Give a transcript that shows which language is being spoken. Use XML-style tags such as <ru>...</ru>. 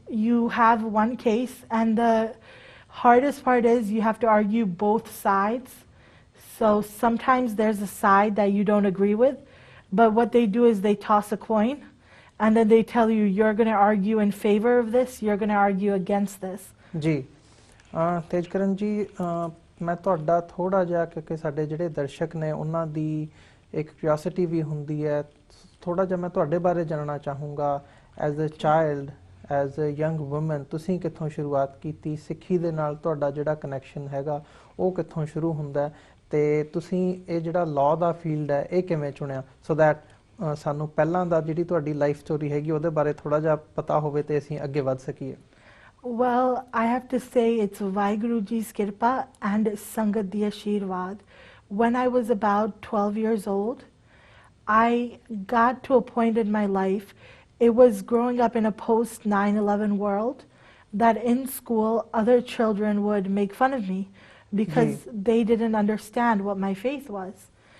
<en>You have one case, and the hardest part is you have to argue both sides. So sometimes there's a side that you don't agree with, but what they do is they toss a coin, and then they tell you you're going to argue in favor of this, you're going to argue against this.</en> <pa>ਜੀ ਤੇਜਕਰਨ ਜੀ, ਮੈਂ ਤੁਹਾਡਾ ਥੋੜ੍ਹਾ ਜਿਹਾ, ਕਿਉਂਕਿ ਸਾਡੇ ਜਿਹੜੇ ਦਰਸ਼ਕ ਨੇ ਉਹਨਾਂ ਦੀ ਇੱਕ ਕਿਉਰਿਓਸਿਟੀ ਵੀ ਹੁੰਦੀ ਹੈ, ਥੋੜ੍ਹਾ ਜਿਹਾ ਮੈਂ ਤੁਹਾਡੇ ਬਾਰੇ ਜਾਣਨਾ ਚਾਹੂੰਗਾ।</pa> <en>as a child, as a young woman,</en> <pa>ਤੁਸੀਂ ਕਿੱਥੋਂ ਸ਼ੁਰੂਆਤ ਕੀਤੀ? ਸਿੱਖੀ ਦੇ ਨਾਲ ਤੁਹਾਡਾ ਜਿਹੜਾ ਕਨੈਕਸ਼ਨ ਹੈਗਾ ਉਹ ਕਿੱਥੋਂ ਸ਼ੁਰੂ ਹੁੰਦਾ, ਅਤੇ ਤੁਸੀਂ ਇਹ ਜਿਹੜਾ ਲਾਅ ਦਾ ਫੀਲਡ ਹੈ ਇਹ ਕਿਵੇਂ ਚੁਣਿਆ, ਸੋ ਦੈਟ ਸਾਨੂੰ ਪਹਿਲਾਂ ਦਾ ਜਿਹੜੀ ਤੁਹਾਡੀ ਲਾਈਫ ਸਟੋਰੀ ਹੈਗੀ ਉਹਦੇ ਬਾਰੇ ਥੋੜ੍ਹਾ ਜਿਹਾ ਪਤਾ ਹੋਵੇ ਅਤੇ ਅਸੀਂ ਅੱਗੇ ਵੱਧ ਸਕੀਏ।</pa> <en>Well, I have to say it's Vaheguru Ji's Kirpa and</en> <pa>Sangat di Ashirwad.</pa> <en>When I was about 12 years old, I got to a point in my life, it was growing up in a post 9/11 world, that in school other children would make fun of me because they didn't understand what my faith was.</en>